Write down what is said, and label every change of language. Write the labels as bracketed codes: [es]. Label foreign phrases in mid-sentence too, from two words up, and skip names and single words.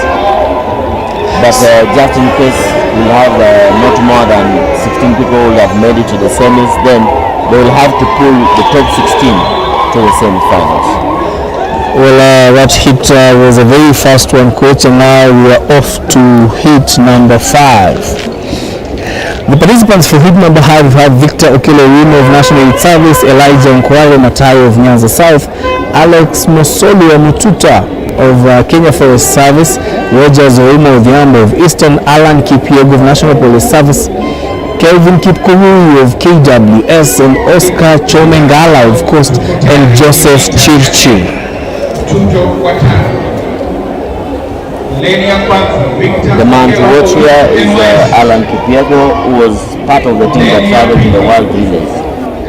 [en] But just in case we have not more than 16 people who have made it to the semis, then they will have to pull the top 16 to the semifinals. Well, that hit was a very fast one, coach, and now we are off to hit number 5. The participants for hit number 5 have Victor Okelowino of National Youth Service, Elijah Nkware Matayo of Nyanza South, Alex Mosoli Mututa of Kenya Forest Service, Roger Zoimo Odhiambo of Eastern, Alan Kipiego of National Police Service, Kelvin Kipkurui of KWS, and Oscar Chomengala of Coast, and Joseph Chirchi. The man to watch here is Alan Kipiego, who was part of the team that traveled in the World Relays.